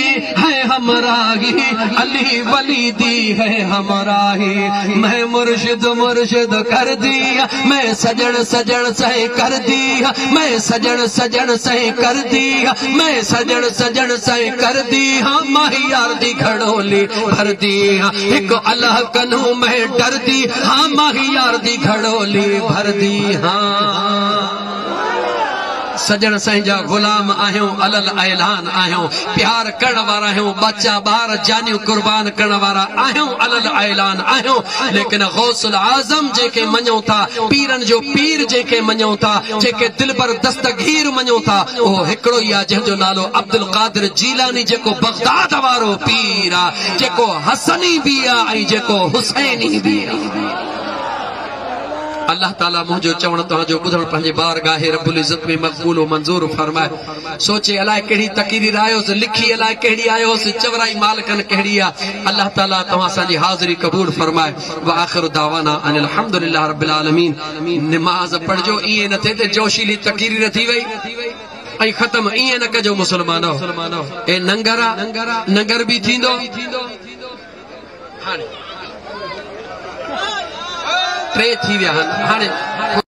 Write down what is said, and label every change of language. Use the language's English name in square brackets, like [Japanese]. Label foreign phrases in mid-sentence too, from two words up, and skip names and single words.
[Punjabi] ਹੈ ਹਮਰਾਹੀ ਅਲੀ ਵਲੀ ਦੀ ਹੈ ਹਮਰਾਹੀ ਮੈਂ ਮੁਰਸ਼ਿਦ ਮੁਰਸ਼ਿਦ ਕਰ ਦਿਆ ਮੈਂ ਸਜਣ ਸਜਣ ਸੇ ਕਰ ਦਿਆ ਮੈਂ ਸਜਣ ਸਜਣ ਸੇ ਕਰ ਦਿਆ ਮੈਂ ਸਜਣ ਸਜਣ ਸੇ ਕਰ ਦਿਆ ਮਹਿਆਰ ਦੀ ਘੜੋਲੀ ਭਰ ਦਿਆ ਏਕ ਅੱਲਾਹ ਕਨ੍ਹੂ ਮੇਂ ਡਰ ਦੀ ਹਾਂ ਮਹਿਆਰ ਦੀ ਘੜੋਲੀ ਭਰ ਦੀ ਹਾਂ [Sindhi] सजन साईं जा गुलाम आहियूं अलल ऐलान आहियूं प्यार करण वारा आहियूं बच्चा ॿार जानियूं कुर्बान करण वारा आहियूं अलल ऐलान आहियूं लेकिन गौसुल आज़म जेके मञूं था पीरन जो पीर जेके मञूं था जेके दिल पर दस्तगीर मञूं था उहो हिकिड़ो ई आहे जंहिंजो नालो अब्दुल कादिर जीलानी जेको बगदाद वारो पीर आहे जेको हसनी भी आहे ऐं जेको हुसैनी भी आहे अल्लाह ताला मुझो चवण तव्हांजो ॿुधण पंहिंजे बारगाहे रब्बुल इज़्ज़त में मक़बूल मंज़ूर फरमाए सोचे अलाए कहिड़ी तक़रीर आयोसि लिखी अलाए कहिड़ी आयोसि चवराई मालिकन कहिड़ी आहे अल्लाह ताला तव्हां असांजी हाज़िरी क़बूल फरमाए [Arabic] وآخر دعوانا أن الحمد لله رب العالمين [Sindhi] निमाज़ पढ़जो ईअं न थिए त जोशीली तक़रीर थी वई ऐं ख़त्म ईअं न कजो मुस्लमानो ए नंगर भी थींदो हाणे टे थी विया आहिनि हाणे